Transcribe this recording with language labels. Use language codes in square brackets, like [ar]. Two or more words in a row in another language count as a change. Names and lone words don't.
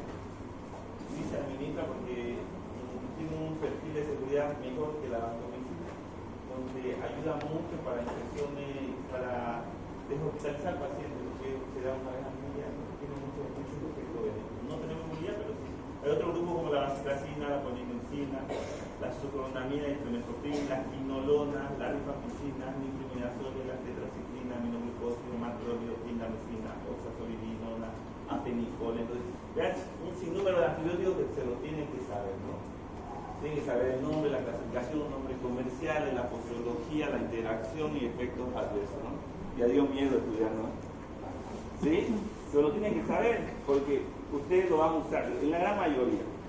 [es] Sí se administra porque tiene un perfil de seguridad mejor que la vancomicina, donde ayuda mucho para infecciones, para deshospitalizar pacientes, porque se da una vez al día, tiene mucho efecto benéfico. No tenemos en Bolivia, pero sí. Hay otro grupo como la vancomicina, la polinincina, la sucronamida, intrometropina, la quinolona, la rifamicina, nitroimidazole, la tetraciclina, aminoglucósido, macrolio, tindamicina, oxazolidinona, apenicol. Entonces, vean un sinnúmero de antibióticos que se lo tienen que saber, ¿no? Tienen que saber el nombre, la clasificación, los nombres comerciales, la posología, la interacción y efectos adversos, ¿no? Ya dio miedo estudiar, ¿no? ¿Sí? Pero lo tienen que saber porque ustedes lo van a usar, en la gran mayoría.